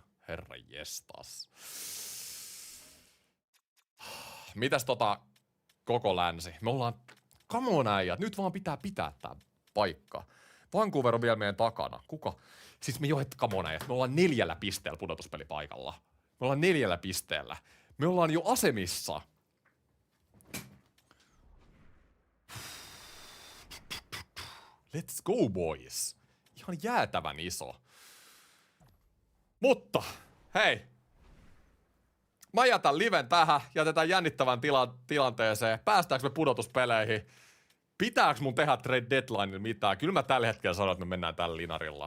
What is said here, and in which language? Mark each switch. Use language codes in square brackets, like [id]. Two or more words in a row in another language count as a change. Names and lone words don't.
[fi] Herra jestas. Mitäs koko länsi? Me ollaan, [en] come on [fi] äijät, nyt vaan pitää tää paikka. Vancouver on vielä meidän takana. Kuka? Siis me [en] come on [fi] äijät, me ollaan 4 pisteellä pudotuspelipaikalla. Me ollaan 4 pisteellä. Me ollaan jo asemissa. [en] Let's go, boys. [fi] Ihan jäätävän iso. Mutta, hei. Mä jätän liven tähän. Jätetään jännittävän tilanteeseen. Päästäänkö me pudotuspeleihin? Pitääkö mun tehdä [en] trade deadline [fi] mitään? Kyllä mä tällä hetkellä sanon, että me mennään tällä linarilla.